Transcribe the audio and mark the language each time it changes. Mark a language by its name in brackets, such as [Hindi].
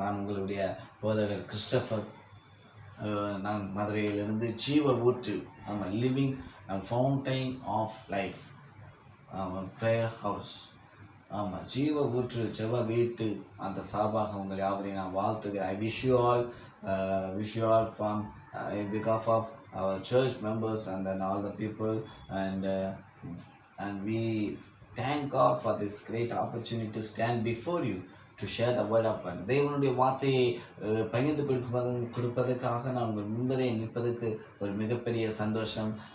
[Tamil] நான் உங்களுடைய போதகர் கிறிஸ்டோபர். நான் மதுரையிலிருந்து ஜீவ ஊற்று, ஆமாம், லிவிங் ஃபவுண்டைன் ஆஃப் லைஃப், ஆமாம், ப்ரேயர் ஹவுஸ், ஆமாம், ஜீவ ஊற்று ஜெப வீட்டு அந்த சார்பாக உங்கள் யாவரையும் நான் வாழ்த்துகிறேன். [English] I wish you all from because of our church members and then all the people, and we thank God for this great opportunity to stand before you to share the word of God. [Tamil] தேவனுடைய வார்த்தையை பகிர்ந்து கொடுப்பதற்காக நான் உங்கள் முன்பதே நிற்பதற்கு ஒரு மிகப்பெரிய சந்தோஷம்.